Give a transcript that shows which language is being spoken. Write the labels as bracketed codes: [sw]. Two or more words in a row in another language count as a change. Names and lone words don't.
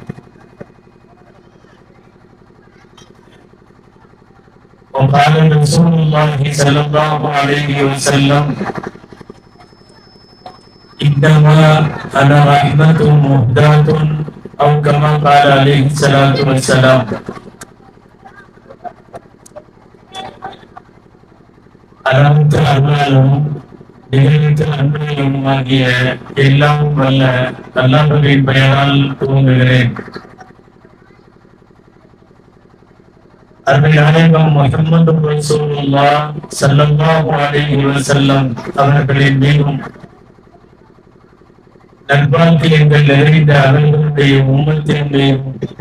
[ar] وقال رسول الله صلى الله عليه وسلم: إنما أنا رحمة مهداة، أو كما قال عليه الصلاة والسلام. [ta] அளவுக்கு அருளாலும் நிகழ்வுக்கு அன்பையும் ஆகிய எல்லாம் வல்ல அல்லாஹ்வின் பெயரால் துவங்குகிறேன். அருமை நாயகம் முஹம்மது ரசூலுல்லாஹ் [ar] صلى الله عليه وسلم [ta] அவர்களின் மீதும் நற்பாக்கியங்கள் நிறைந்த அவர்களுடைய உம்மத்தின் மீதும்